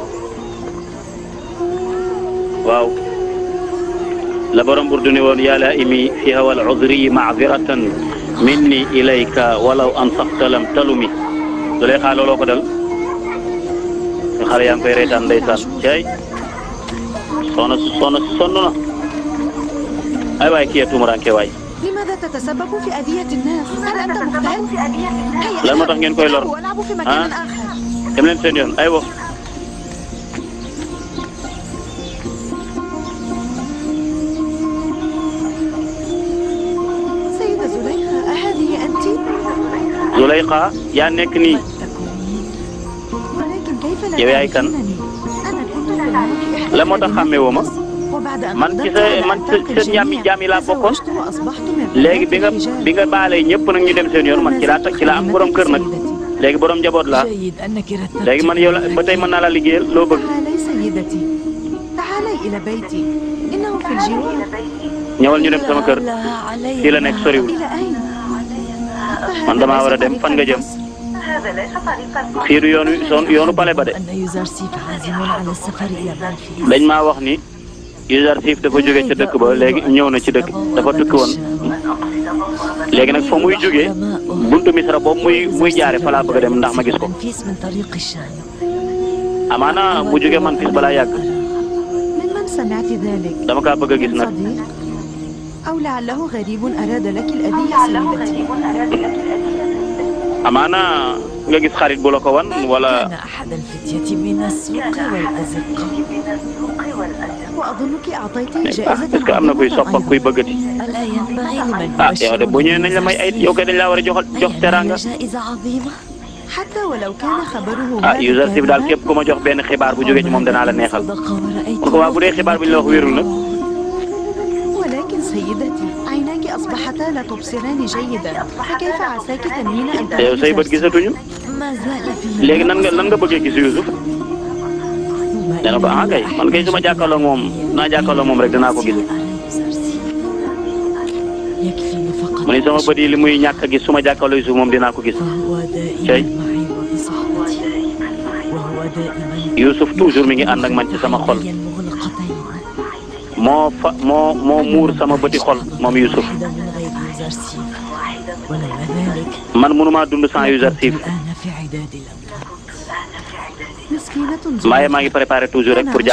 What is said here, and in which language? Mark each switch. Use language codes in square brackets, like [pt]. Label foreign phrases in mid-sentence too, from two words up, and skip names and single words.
[wo] waaw la borom burdu ne woon [ar] يا لائمي في الهوى العذري معذرة مني إليك ولو أنصفت لم تلم [wo] Zuleyxa looloo ko dal ñu xale yaa ngi koy reetaan ndeysaan cay sonn na ay waay kii tuumuranke waay [ar] لماذا تتسبب في أذية الناس؟ هل أنت مختل؟ [wo] lan moo tax ngeen koy lor [ar] وألعب في مكان آخر. [wo] dem leen seen yoon aywa [ar] سيدة زليخة أهذه أنت؟ [wo] Zuleyxa yaa nekk nii [ar] ولكن كيف لا [wo] yow yaay kan [ar] تعرفينني؟ أنا كنت في الملك إحدى [wo] la moo tax xàmmee woo ma [ar] وبعد أن [wo] man ci sa ñàmmi jaam yi laa bokkoon [ar] تزوجت وأصبحت من [wo] léegi [ar] الرجال. [wo] bi nga baalee ñëpp nag ñu dem seen yoon man ci laa am borom kër nag léegi borom njaboot laa [ar] جيد أنك رتبت. [wo] léegi man yow la ba tey mën naa laa liggéeyal loo bëgg [ar] تعالي سيدتي تعالي إلى بيتي إنه في الجوار. [wo] ñëwal ñu dem sama kër fii la nekk soriwul [ar] إلى أين؟ [wo] man damaa war a dem fan nga jëm fii du yoonu pale ba de [ar] أن يوزارسيف عازم على السفر إلى بلفيس. [wo] dañ maa wax ni Yuzarsif dafa jóge ca dëkk ba léegi ñëw na ci dëkk dafa tukki woon léegi nag fa muy jógee buntu Misra boobu muy jaare fa laa bëgg a dem ndax ma gis ko [ar] من طريق الشام. [wo] amaana bu jógee man fis balaa yàgg [ar] ممن سمعت ذلك؟ [wo] dama kaa bëgg a gis nag [ar] صديق أو لعله غريب أراد لك الأذية سيدتي. [wo] amaana nga gis xarit bu la ko wan wala [ar] كان أحد الفتية من السوق والأزقة وأظنك أعطيته جائزة [fr] est-ce que [wo] am na kuy sopp ak kuy bëggati [ar] ألا ينبغي لمن [wo] yow de bu ñëwee nañ la may ay yow kay dañ laa war a jox teraanga [ar] جائزة عظيمة حتى ولو كان خبره [wo] Yuzarsif daal képp ku ma jox benn xibaar bu jógee ci moom danaa la neexal kon ko waa bu dee xibaar bi ñu la wax wérul nag [ar] ولكن سيدتي عيناك أصبحتا لا تبصران جيدا فكيف عساك تنوين أن [wo] te yow say bët gisatuñu [ar] ما زال فيه [wo] léegi nan nga bëggee gis Yusuf nee na ko ah kay man kay su ma jàkkaarloo moom naa jàkkaarloo moom rek danaa ko gis [ar] يكفيني فقط [wo] mu ni sama bët yi li muy ñàkk a gis su ma jàkkaarloo Yusuf moom dinaa ko gis [ar] فهو شيء. دائما معي وبصحبتي وهو دائما [wo] Yusuf toujours mi ngi ànd ak man ci sama xol [ar] المغلقتين [wo] moo muur sama bëti xol moom Youssouf man mënumaa dund sans Yuzarsif maa ngi [fr] préparé toujours [wo] rek pour